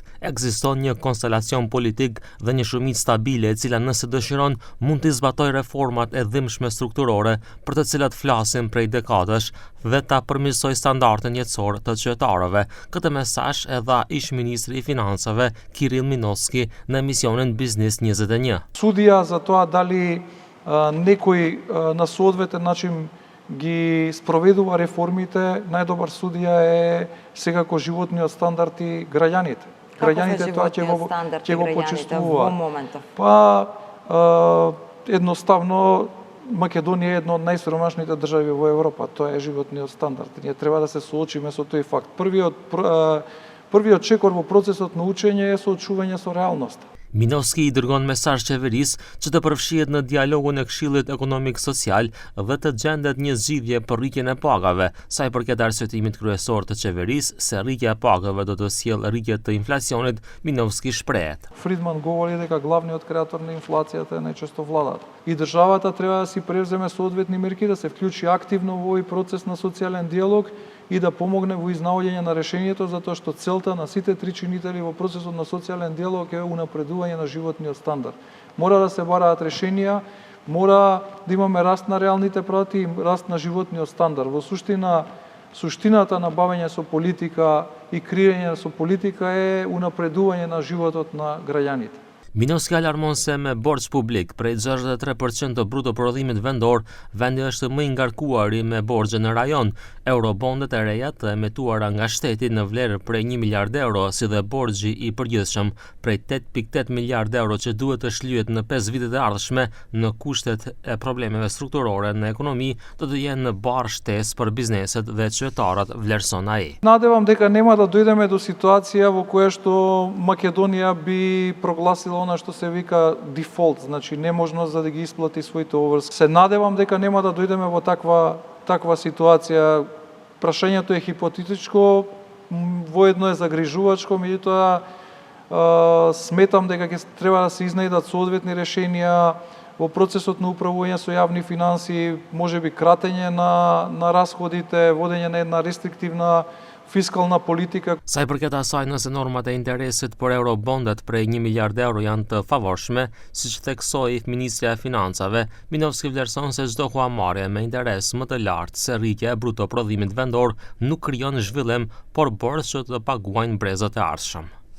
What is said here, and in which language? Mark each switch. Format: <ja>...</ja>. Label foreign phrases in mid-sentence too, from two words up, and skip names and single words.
<sq>Ekziston një konstelacion politik dhe një shumicë stabile e cila nëse dëshiron mund të zbatojë reformat e dhimbshme strukturore për të cilat flasim prej dekadash dhe ta përmirësoj standardin jetësor të qytetarëve. Këtë mesazh e dha ish-ministri i financave Kirill Minovski në emisionin Biznis 21.</sq> <mk>Судија за тоа дали некој на соодветен начин ги спроведува реформите, најдобар судија е секако животниот стандард и граѓаните. Граѓаните тоа ќе го почувствуваат. Па едноставно Македонија е една од најсиромашните држави во Европа. Тоа е животниот стандард. Ние треба да се соочиме со тој факт. Првиот чекор во процесот на учење е соочување со реалноста.</mk> <sq>Minovski I dërgon mesazh qeverisë që të përfshihet në dialogun e Këshillit Ekonomik Social dhe të gjendet një zgjidhje për rritjen e pagave, sa I përket arsyetimit kryesor të qeverisë se rritja e pagave do të sjellë rritje të inflacionit, Minovski shprehet.</sq> <mk>Фридман говори дека главниот креатор на инфлацијата е најчесто владата. И државата треба да си превземе соодветни мерки, да се вклучи активно во овој процес на социјален диалог и да помогне во изнаоѓање на решението, затоа што целта на сите три чинители во процесот на социјален диалог е унапредување на животниот стандард. Мора да се бараат решенија, мора да имаме раст на реалните плати и раст на животниот стандард. Во суштината на бавење со политика и креирање со политика е унапредување на животот на граѓаните.</mk> <sq>Minovski alarmon se me borx publik prej 63% të bruto prodhimit vendor, vendi është më I ngarkuari me borxhe në rajon. Eurobondet e reja të emetuara nga shteti në vlerë prej 1 miliard euro, si dhe borxhi I përgjithshëm prej 8.8 miliard euro që duhet të shlyhet në 5 vitet e ardhshme në kushtet e problemeve strukturore në ekonomi, do të jenë në barë shtesë për bizneset dhe qytetarët, vlerëson ai.</sq> <mk>Надевам дека нема да дојдеме до ситуација во која што Македонија би прогласила она што се вика дефолт, значи неможност за да ги исплати своите обврски. Се надевам дека нема да дојдеме во таква ситуација. Прашањето е хипотетичко, воедно е загрижувачко, меѓутоа сметам дека ќе треба да се изнајдат соодветни решенија во процесот на управување со јавни финанси, можеби кратење на расходите, водење на една рестриктивна fiskal politika.</mk> <sq>Sa I përket asaj nëse normat e interesit për eurobondet prej 1 miliard euro janë të favorshme, siç theksoi Ministria e Financave, Minovski vlerëson se çdo huamarrje me interes më të lartë se rritja e bruto prodhimit vendor nuk krijon zhvillim, por borxh që të paguajnë brezat e ardhshëm.</sq>